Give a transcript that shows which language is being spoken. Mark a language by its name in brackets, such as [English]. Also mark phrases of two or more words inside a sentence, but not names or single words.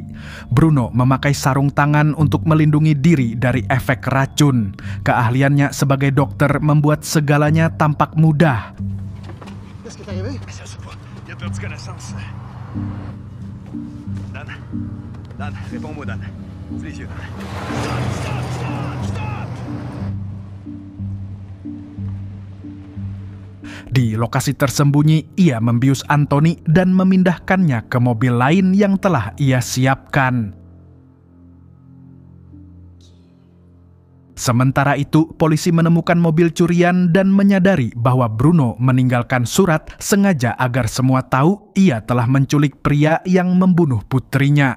[Indonesian] Bruno memakai sarung tangan untuk melindungi diri dari efek racun. Keahliannya sebagai dokter membuat segalanya tampak mudah. [French] Dan, réponds-moi, Dan. Ouvre les yeux, Dan. [Indonesian] Di lokasi tersembunyi, ia membius Anthony dan memindahkannya ke mobil lain yang telah ia siapkan. Sementara itu, polisi menemukan mobil curian dan menyadari bahwa Bruno meninggalkan surat sengaja agar semua tahu ia telah menculik pria yang membunuh putrinya.